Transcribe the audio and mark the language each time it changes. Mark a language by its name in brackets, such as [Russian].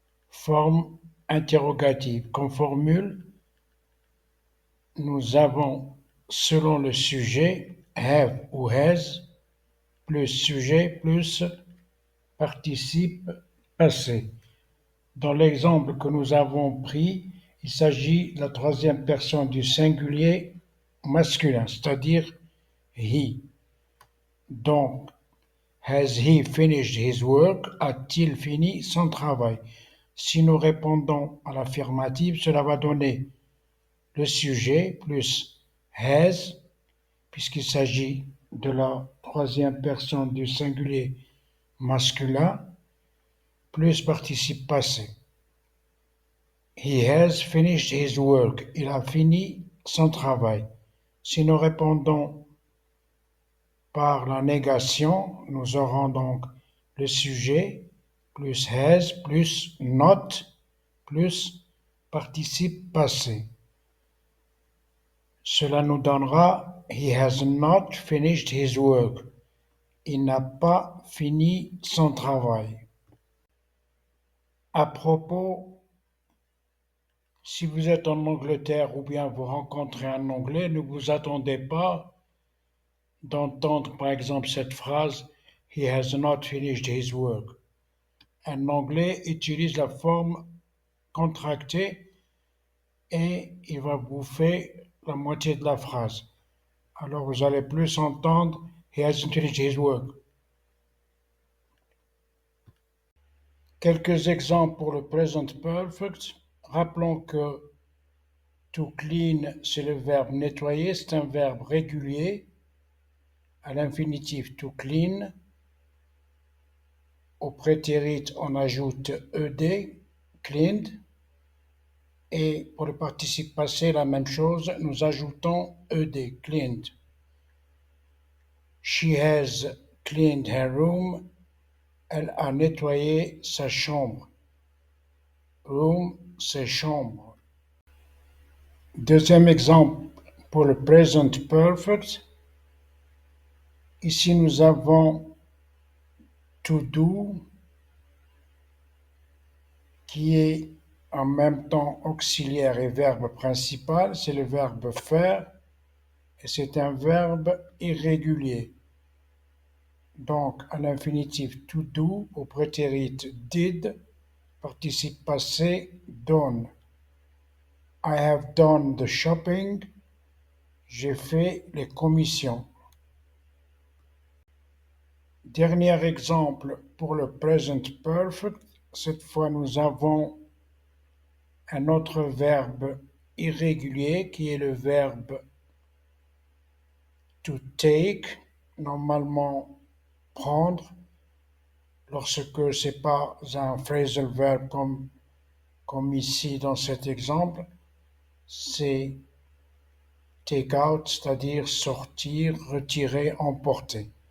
[French] Forme interrogative. Comme formule, nous avons, selon le sujet, have ou has, plus sujet, plus participe passé. Dans l'exemple que nous avons pris, il s'agit de la troisième personne du singulier masculin, c'est-à-dire he. [English] Donc, has he finished his work? [French] A-t-il fini son travail? Si nous répondons à l'affirmative, cela va donner le sujet plus has, puisqu'il s'agit de la troisième personne du singulier masculin, plus participe passé. [English] He has finished his work. [French] Il a fini son travail. Si nous répondons par la négation, nous aurons donc le sujet plus has plus not plus participe passé. Cela nous donnera [English] He has not finished his work. [French] Il n'a pas fini son travail. À propos, si vous êtes en Angleterre ou bien vous rencontrez un Anglais, ne vous attendez pas d'entendre par exemple cette phrase [English] He has not finished his work. [French] Un Anglais utilise la forme contractée et il va bouffer la moitié de la phrase. Alors vous allez plus entendre [English] He hasn't finished his work. [French] Quelques exemples pour le present perfect. Rappelons que to clean, c'est le verbe nettoyer, c'est un verbe régulier. À l'infinitif to clean. Au prétérit, on ajoute ed, cleaned. Et pour le participe passé, la même chose, nous ajoutons ed, cleaned. [English] She has cleaned her room. [French] Elle a nettoyé sa chambre. Room, c'est chambre. Deuxième exemple pour le present perfect. Ici, nous avons to do qui est en même temps auxiliaire et verbe principal. C'est le verbe faire et c'est un verbe irrégulier. Donc, à l'infinitif to do, au prétérit did, participe passé done. [English] I have done the shopping. [French] J'ai fait les commissions. Dernier exemple pour le present perfect. Cette fois, nous avons un autre verbe irrégulier qui est le verbe to take, normalement prendre, lorsque ce n'est pas un phrasal verb comme ici dans cet exemple, c'est take out, c'est-à-dire sortir, retirer, emporter.